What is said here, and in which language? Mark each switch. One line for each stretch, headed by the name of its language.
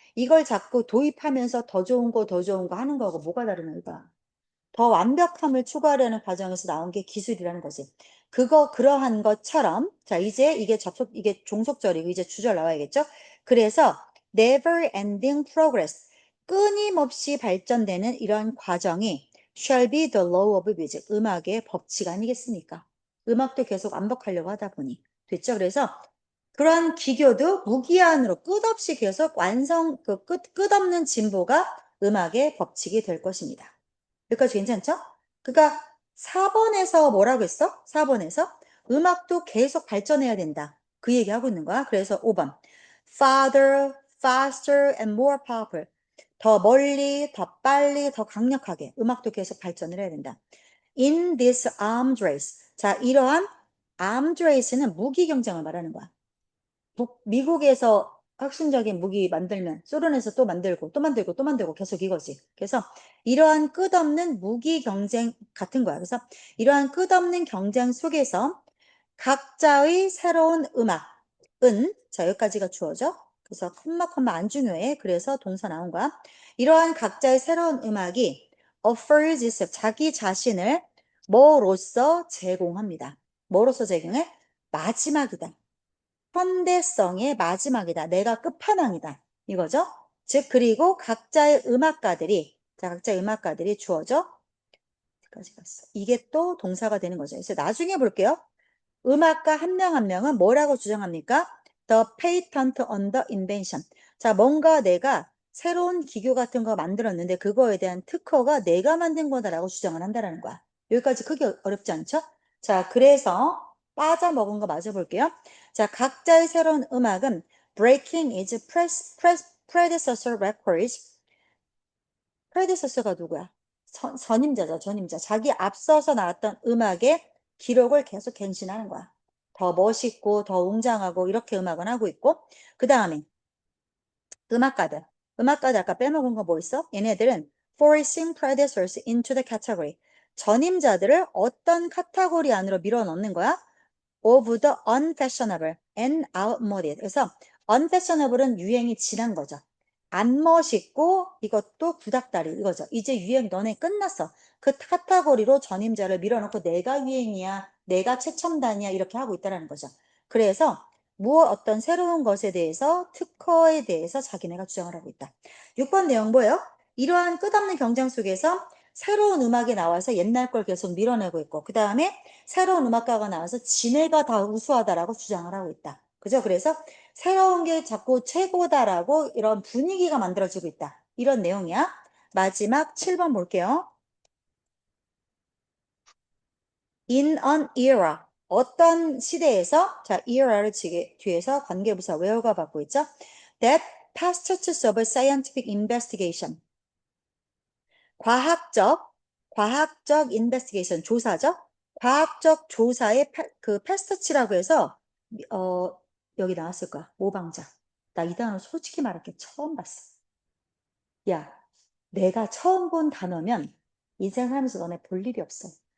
Korean: 이걸 자꾸 도입하면서 더 좋은 거, 더 좋은 거 하는 거하고 뭐가 다르나, 이거. 더 완벽함을 추구하려는 과정에서 나온 게 기술이라는 거지. 그러한 것처럼, 자, 이제 이게 종속절이고, 이제 주절 나와야겠죠?
English: 그래서, never ending progress. 끊임없이 발전되는 이런 과정이 shall be the law of music.
Korean: 음악의 법칙 아니겠습니까? 음악도 계속 완벽하려고 하다 보니. 됐죠? 그래서, 그러한 기교도 무기한으로 끝없이 계속 끝없는 진보가 음악의 법칙이 될 것입니다. 여기까지 괜찮죠? 그러니까 4번에서 뭐라고 했어? 4번에서 음악도 계속 발전해야 된다. 그 얘기하고 있는 거야.
English: 그래서 5번 farther, faster and more powerful.
Korean: 더 멀리, 더 빨리, 더 강력하게 음악도 계속 발전을 해야 된다.
English: In this arms race.
Korean: 자, 이러한 arms race는 무기 경쟁을 말하는 거야. 미국에서 혁신적인 무기 만들면 소련에서 또 만들고 또 만들고 또 만들고 계속 이거지. 그래서 이러한 끝없는 무기 경쟁 같은 거야. 그래서 이러한 끝없는 경쟁 속에서 각자의 새로운 음악은, 자, 여기까지가 주어져. 그래서 콤마 안 중요해. 그래서 동사 나온 거야. 이러한 각자의 새로운 음악이 offers itself, 자기 자신을 뭐로써 제공합니다. 뭐로써 제공해? 마지막이다. 현대성의 마지막이다. 내가 끝판왕이다. 이거죠? 즉, 그리고 각자의 음악가들이 주어져. 여기까지 갔어. 이게 또 동사가 되는 거죠. 그래서 나중에 볼게요. 음악가 한 명 한 명은 뭐라고 주장합니까?
English: The patent on the invention.
Korean: 자, 뭔가 내가 새로운 기교 같은 거 만들었는데 그거에 대한 특허가 내가 만든 거다라고 주장을 한다는 거야. 여기까지 크게 어렵지 않죠? 자, 그래서 빠져먹은 거 마저 볼게요. 자, 각자의 새로운 음악은 breaking its predecessor records. predecessor가 누구야? 전임자죠, 전임자. 자기 앞서서 나왔던 음악의 기록을 계속 갱신하는 거야. 더 멋있고 더 웅장하고 이렇게 음악은 하고 있고, 그 다음에 음악가들. 음악가들 아까 빼먹은 거 뭐 있어?
English: 얘네들은 forcing predecessors into the category.
Korean: 전임자들을 어떤 카테고리 안으로 밀어넣는 거야?
English: of the unfashionable and outmoded.
Korean: 그래서 unfashionable은 유행이 지난 거죠. 안 멋있고 이것도 구닥다리 이거죠. 이제 유행 너네 끝났어. 그 카테고리로 전임자를 밀어넣고 내가 유행이야, 내가 최첨단이야 이렇게 하고 있다는 거죠. 그래서 어떤 새로운 것에 대해서 특허에 대해서 자기네가 주장을 하고 있다. 6번 내용 뭐예요? 이러한 끝없는 경쟁 속에서 새로운 음악이 나와서 옛날 걸 계속 밀어내고 있고 그 다음에 새로운 음악가가 나와서 지네가 다 우수하다라고 주장을 하고 있다. 그죠? 그래서 새로운 게 자꾸 최고다라고 이런 분위기가 만들어지고 있다. 이런 내용이야. 마지막 7번 볼게요.
English: In an era.
Korean: 어떤 시대에서, 자, era를 뒤에서 관계부사 where가 받고 있죠?
English: That pastures of scientific investigation.
Korean: 과학적 investigation, 조사죠? 과학적 조사의 그 패스트치라고 해서, 어, 여기 나왔을 거야. 모방자. 나 이 단어 솔직히 말할게. 처음 봤어. 야, 내가 처음 본 단어면 인생 살면서 너네 볼 일이 없어.